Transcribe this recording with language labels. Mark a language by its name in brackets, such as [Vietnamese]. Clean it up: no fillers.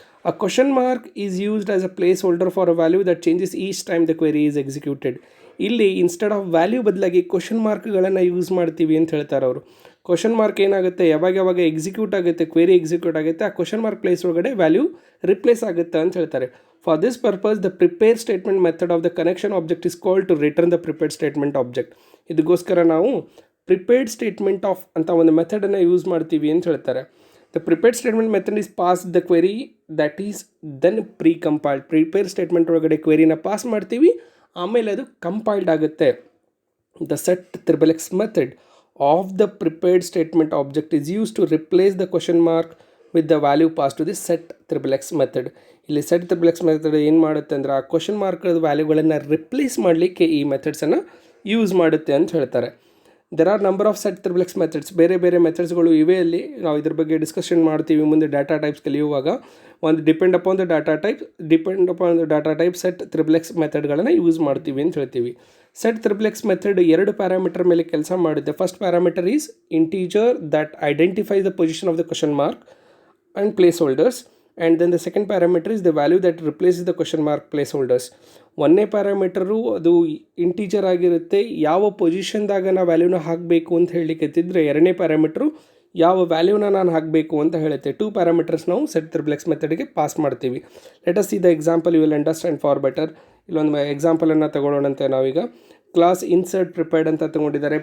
[English] A question mark is used as a placeholder for a value that changes each time the query is executed. [Kannada] ಇಲ್ಲಿ instead of value ಬದಲಾಗಿ question ಮಾರ್ಕ್ಗಳನ್ನು use ಮಾಡ್ತೀವಿ ಅಂತ ಹೇಳ್ತಾರೆ ಅವರು. Question mark ಏನಾಗುತ್ತೆ, ಯಾವಾಗ execute ಆಗುತ್ತೆ, query execute ಆಗುತ್ತೆ, ಆ ಕ್ವಶನ್ ಮಾರ್ಕ್ ಪ್ಲೇಸ್ ಒಳಗಡೆ ವ್ಯಾಲ್ಯೂ ರಿಪ್ಲೇಸ್ ಆಗುತ್ತೆ ಅಂತ ಹೇಳ್ತಾರೆ. [English] For this purpose, the prepare statement method of the connection object is called to return the prepared statement object. [Kannada] ಇದಕ್ಕೋಸ್ಕರ ನಾವು ಪ್ರಿಪೇರ್ಡ್ ಸ್ಟೇಟ್ಮೆಂಟ್ ಆಫ್ ಅಂತ ಒಂದು ಮೆಥಡನ್ನು ಯೂಸ್ ಮಾಡ್ತೀವಿ ಅಂತ ಹೇಳ್ತಾರೆ. [English] The prepared statement method is pass the query that is then precompiled. [Kannada] Prepare statement ಒಳಗಡೆ ಕ್ವೆರಿನ pass ಮಾಡ್ತೀವಿ, ಆಮೇಲೆ ಅದು ಕಂಪೈಲ್ಡ್ ಆಗುತ್ತೆ. [English] The set triple X method of the prepared statement object is use to replace the question mark with the value pass to the set triple X method. [Kannada] ಇಲ್ಲಿ set triple X method ಏನು ಮಾಡುತ್ತೆ ಅಂದರೆ ಆ question mark ವ್ಯಾಲ್ಯೂಗಳನ್ನು replace ಮಾಡಲಿಕ್ಕೆ ಈ ಮೆಥಡ್ಸನ್ನು use ಮಾಡುತ್ತೆ ಅಂತ ಹೇಳ್ತಾರೆ. [English] There are number of set triple X methods. [Kannada] ಬೇರೆ ಬೇರೆ ಮೆಥಡ್ಸ್ಗಳು ಇವೆ. ಅಲ್ಲಿ ನಾವು ಇದ್ರ ಬಗ್ಗೆ ಡಿಸ್ಕಷನ್ ಮಾಡ್ತೀವಿ ಮುಂದೆ ಡಾಟಾ ಟೈಪ್ಸ್ ಕಲಿಯುವಾಗ. ಒಂದು [English] depend upon the data type [Kannada] set triple X ಮೆಥಡ್ಗಳನ್ನು use ಮಾಡ್ತೀವಿ ಅಂತ ಹೇಳ್ತೀವಿ. ಸೆಟ್ ತ್ರಿಬಲ್ ಎಕ್ಸ್ ಮೆಥಡ್ ಎರಡು ಪ್ಯಾರಾಮೀಟರ್ ಮೇಲೆ ಕೆಲಸ ಮಾಡುತ್ತೆ. [English] First parameter is integer that identifies the position of the question mark and placeholders, and then the second parameter is the value that replaces the question mark placeholders. [Kannada] ಒಂದನೇ ಪ್ಯಾರಾಮೀಟರು ಅದು integer ಆಗಿರುತ್ತೆ. ಯಾವ ಪೊಸಿಷನ್ದಾಗ ನಾವು ವ್ಯಾಲ್ಯೂನ ಹಾಕಬೇಕು ಅಂತ ಹೇಳಲಿಕ್ಕೆತ್ತಿದ್ರೆ ಎರಡನೇ ಪ್ಯಾರಾಮೀಟ್ರು ಯಾವ ವ್ಯಾಲ್ಯೂನ ನಾನು ಹಾಕಬೇಕು ಅಂತ ಹೇಳುತ್ತೆ. [English] Two parameters ನಾವು set triple X ಮೆಥಡ್ಗೆ pass ಮಾಡ್ತೀವಿ. Let us see the example, you will understand for better. [Kannada] ಇಲ್ಲೊಂದು ಎಕ್ಸಾಂಪಲನ್ನು ತಗೊಳ್ಳೋಣಂತೆ ನಾವೀಗ. ಕ್ಲಾಸ್ ಇನ್ಸರ್ಟ್ ಪ್ರಿಪೇರ್ಡ್ ಅಂತ ತೊಗೊಂಡಿದ್ದಾರೆ.